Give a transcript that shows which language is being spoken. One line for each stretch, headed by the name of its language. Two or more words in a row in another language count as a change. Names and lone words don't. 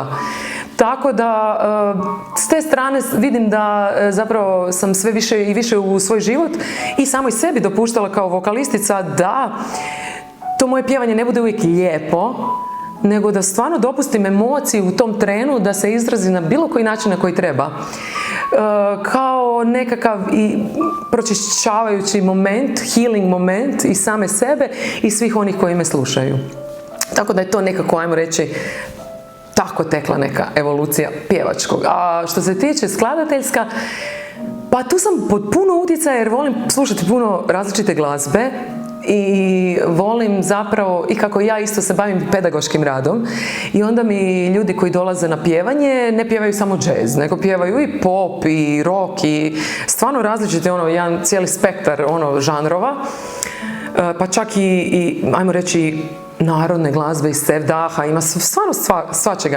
Croatian: Tako da, s te strane vidim da zapravo sam sve više i više u svoj život i samoj sebi dopuštala kao vokalistica da to moje pjevanje ne bude uvijek lijepo, nego da stvarno dopustim emociju u tom trenu da se izrazi na bilo koji način na koji treba. Kao nekakav i pročišćavajući moment,
English: healing moment
Croatian: i same sebe i svih onih koji me slušaju. Tako da je to nekako, ajmo reći, tako tekla neka evolucija pjevačkog. A što se tiče skladateljska, pa tu sam pod puno utjecaja jer volim slušati puno različite glazbe i volim zapravo, i kako ja isto se bavim pedagoškim radom, i onda mi ljudi koji dolaze na pjevanje ne pjevaju samo džez, nego pjevaju i pop i rock i stvarno različite, jedan cijeli spektar žanrova, pa čak i ajmo reći narodne glazbe i sevdaha, ima stvarno svačega.